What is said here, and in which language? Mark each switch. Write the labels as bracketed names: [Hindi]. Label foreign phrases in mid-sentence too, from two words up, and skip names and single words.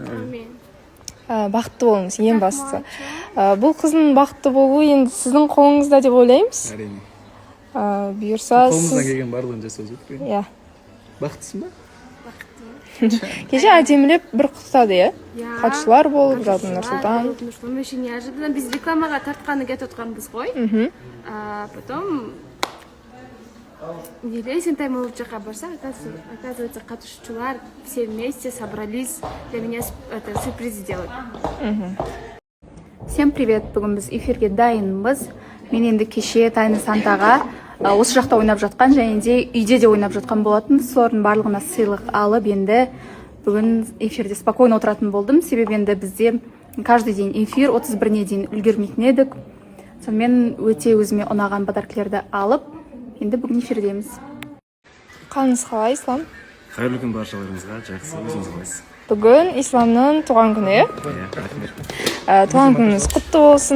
[Kazakh] Бақытты болыңыз, ең бастысы. Бұл қыздың бақытты болуы енді сіздің қолыңызда деп ойлаймыз. Әрине. Бұйырса қолымыздан келген барлығын жасап жүрдік. Иә. Бақыттысың ба? Кеше әдемілеп бір құттықтады, иә? Қатысушылар болып, жалпы Нұрсұлтан. [Russian] Мы еще неожиданно [Kazakh] біз рекламаға тартқаны кетіп отқанбыз ғой. [Russian] Потом Есентай мы [Kazakh] жаққа барсақ, [Russian] оказывается, қатысушылар все вместе собрались для меня это сюрприз сделать. Всем привет! [Kazakh] Бүгін біз эфирге дайынбыз. Мен енді кеше Тайны Сантаға осы жақта ойнап жатқан, және де үйде де ойнап жатқан болатын. Солардың барлығына сыйлық алып, енді бүгін эфирде спокойно отыратын болдым. Себебі енді бізде [Russian] каждый день [Kazakh] эфир 31-не дейін үлгермейтін едік. Сонымен өте өзіме ұнаған подаркілерді алып, енді бүгін эфирдеміз. Қалыңыз қалай, Ислам? Қайырлы күн баршаларыңызға, жақсы, өзіңіз қалайсыз? Бүгін Исламның туған күні. Туған күніңіз құтты болсын.